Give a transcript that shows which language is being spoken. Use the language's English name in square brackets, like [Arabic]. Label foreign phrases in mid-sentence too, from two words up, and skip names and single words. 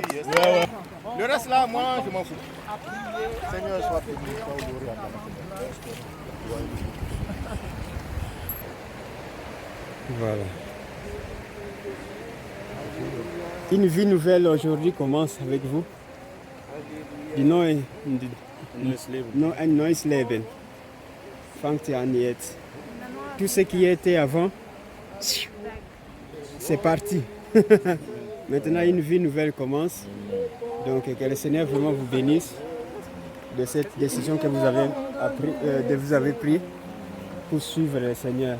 [French] Le reste là, moi, je m'en fous. Seigneur, sois béni, sois honoré à ta Voilà. Une vie nouvelle aujourd'hui commence avec vous. [German] Die neues Leben fängt an jetzt. [French] Tout ce qui était avant, c'est parti. Maintenant, une vie nouvelle commence. Donc, que le Seigneur vraiment vous bénisse de cette décision que vous avez prise pour suivre le Seigneur.